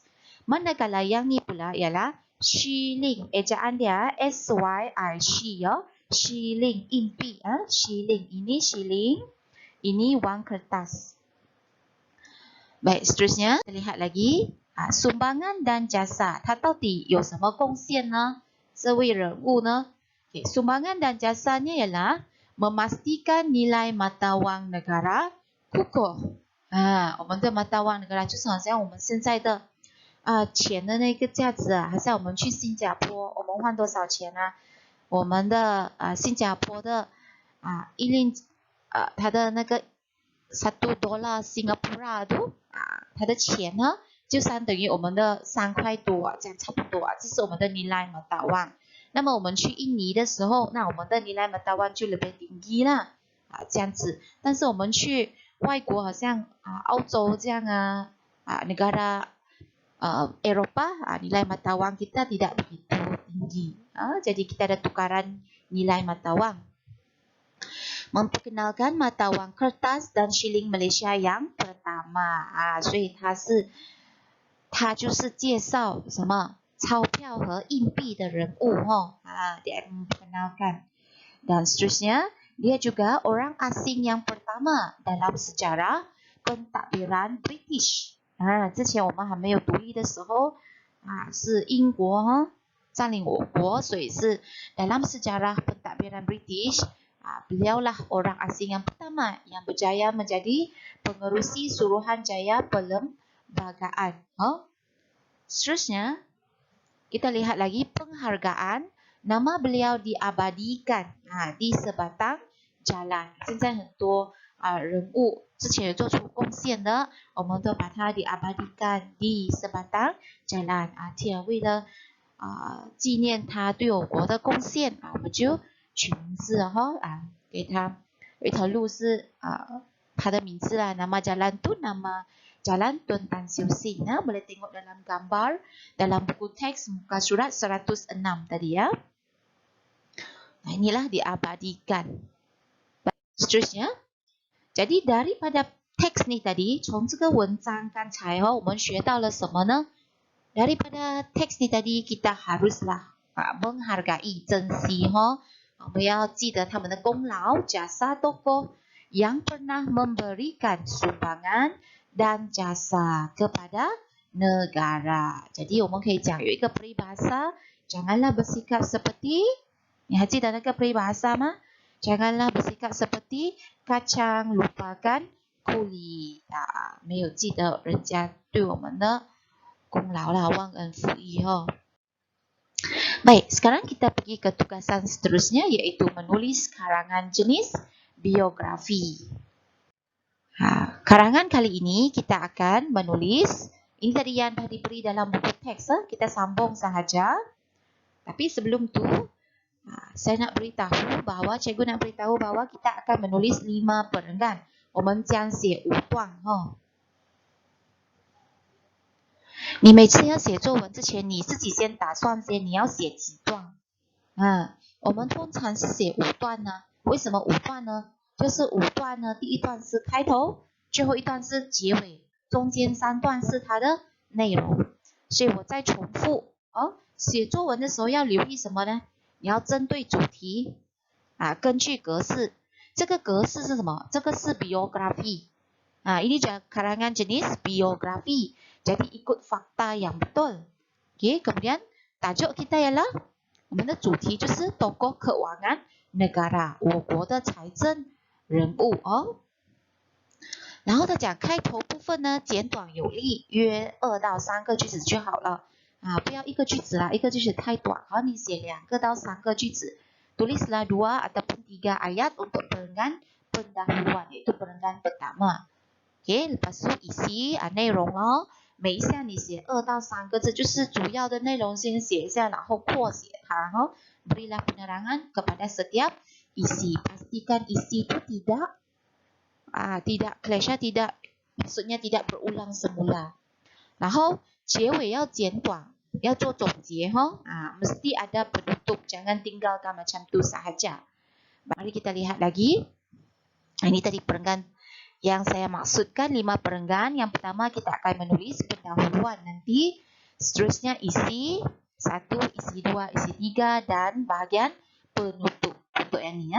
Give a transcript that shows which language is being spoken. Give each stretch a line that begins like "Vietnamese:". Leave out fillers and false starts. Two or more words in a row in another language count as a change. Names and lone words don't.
Malay: Manakala yang ni pula ialah shilling, ejaan dia SYI, ya. Shilling, inpi, shilling. Ini shilling, ini wang kertas. Baik, seterusnya kita lihat lagi. sumbangan dan jasa，
Chinese: 它到底有什么贡献呢？这位人物呢？
Malay: sumbangan dan jasanya ialah memastikan nilai mata wang negara kukuh。
Chinese: 我们的
Malay: mata wang negara
Chinese: 就是好像我们现在的钱的那个价值啊，好像我们去新加坡，我们换多少钱啊？我们的新加坡的一令它的那个
Malay: $1 Singapura tu，
Chinese: 它的钱呢？就相等于我们的3块多，这样差不多，这是我们的
Malay: nilai mata wang。
Chinese: 那么我们去印尼的时候，那我们的
Malay: nilai mata wang
Chinese: 就
Malay: lebih tinggi
Chinese: 啦，这样子。但是我们去外国，好像澳洲这样
Malay: negara Eropah, nilai mata wang kita tidak begitu tinggi. Jadi kita ada tukaran nilai mata wang. Memperkenalkan mata wang kertas dan shilling Malaysia yang pertama.
Chinese: 所以他就是介绍什么钞票和硬币的人物
Malay: dia memperkenalkan. Dan seterusnya dia juga orang asing yang pertama dalam sejarah pentadbiran British.
Chinese: 之前我们还没有独立的时候是英国占领我国，所以是
Malay: dalam sejarah pentadbiran British beliaulah orang asing yang pertama yang berjaya menjadi pengerusi Suruhanjaya Perlembagaan. Seterusnya, kita lihat lagi penghargaan. Nama beliau diabadikan di sebatang jalan.
Chinese: 现在很多人物之前有做出贡献的，我们都把它
Malay: diabadikan di sebatang jalan.
Chinese: 为了纪念他对我国的贡献，我们就取名字给他有一条路是他的名字
Malay: lah, nama jalan tu nama Jalan Tun Tan Siew Sin. Boleh tengok dalam gambar dalam buku teks muka surat 106 tadi ya. Inilah diabadikan. Seterusnya, jadi daripada teks ni tadi,
Chinese: 从这个文章刚才我们学到了什么呢？
Malay: Daripada teks ni tadi kita haruslah menghargai,
Chinese: 珍惜我们要记得他们的功劳
Malay: jasa tokoh yang pernah memberikan sumbangan dan jasa kepada negara. Jadi,
Chinese: 我们可以讲有一个 peribahasa,
Malay: janganlah bersikap seperti,
Chinese: 你还记得那个 peribahasa 吗？
Malay: Janganlah bersikap seperti kacang, lupakan kuli.
Chinese: 没有记得人家对我们的功劳啦，忘恩负义
Malay: Baik, sekarang kita pergi ke tugasan seterusnya, iaitu menulis karangan jenis biografi. Karangan kali ini kita akan menulis, ini tadi yang dah diberi dalam buku teks, kita sambung sahaja. Tapi sebelum tu, saya nak beritahu bahawa, cikgu nak beritahu bahawa kita akan menulis 5 perenggan.
Chinese: 我们将写5段你每次要写作文之前，你自己先打算先你要写几段？我们通常是写5段呢。为什么5段呢？就是5段呢，第一段是开头，最后一段是结尾，中间3段是它的内容。所以我再重复写作文的时候要留意什么呢？你要针对主题根据格式。这个格式是什么？这个是 biografi.
Malay: Ini karangan jenis biografi. Jadi ikut fakta yang betul. OK， kemudian tajuk kita ialah
Chinese: 我们的主题就是
Malay: tokoh keuangan negara，
Chinese: 我国的财政人物哦。然后他讲开头部分呢，简短有力，约2到3个句子就好了啊，不要一个句子啦，一个句子太短。好，你写2个到3个句子。
Malay: Tulislah 2 ataupun 3 ayat untuk perenggan pendahuluan, itu perenggan pertama. OK， lepas tu isi
Chinese: 内容哦，每一项你写2到3个字，就是主要的内容先写一下，然后扩写它哦。
Malay: Berilah penerangan kepada setiap isi. Pastikan isi itu tidak clash， tidak maksudnya tidak berulang semula.
Chinese: 然后结尾要简短，要做总结哈
Malay: mesti ada penutup, jangan tinggalkan macam tu sahaja. Mari kita lihat lagi. Ini tadi perenggan yang saya maksudkan 5 perenggan. Yang pertama kita akan menulis pendahuluan, nanti seterusnya isi 1, isi 2, isi 3 dan bahagian penutup untuk yang ni ya.